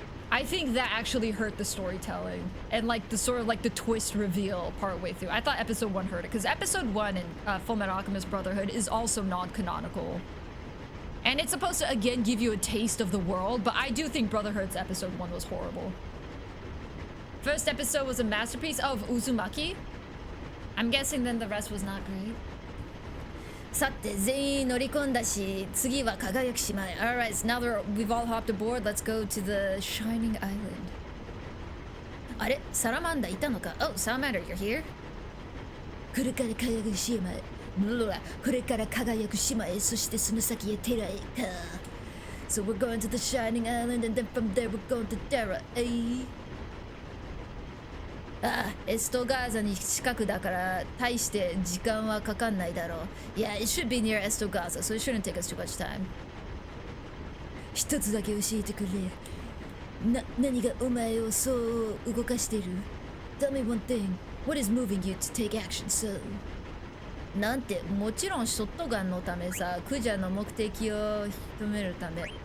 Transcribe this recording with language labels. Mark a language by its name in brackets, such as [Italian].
[English] I think that actually hurt the storytelling and like the sort of like the twist reveal partway through. I thought episode 1 hurt it because episode 1 in Full Metal Alchemist Brotherhood is also non-canonical. And it's supposed to again give you a taste of the world, but I do think Brotherhood's episode 1 was horrible. First episode was a masterpiece of Uzumaki. I'm guessing then the rest was not great. [Japanese] さて全員乗り込んだし次は輝く島へ [English] Alright, so now we've all hopped aboard. Let's go to the Shining Island. [Japanese] あれサラマンダいたのか [English] Oh, Salamander, you're here? [Japanese] これから輝く島へこれから輝く島へそしてその先へテラへか [English] So we're going to the Shining Island and then from there we're going to Terra, eh? [Japanese] ああ、エストガーザに近くだから大して時間はかかんないだろう。 [English] Yeah, it should be near Estogaza, so it shouldn't take us too much time. [Japanese] 一つだけ教えてくれ。何がお前をそう動かしてる [English] Tell me one thing. What is moving you to take action so? [Japanese] なんて、もちろんショットガンのためさ、クジャの目的を止めるため。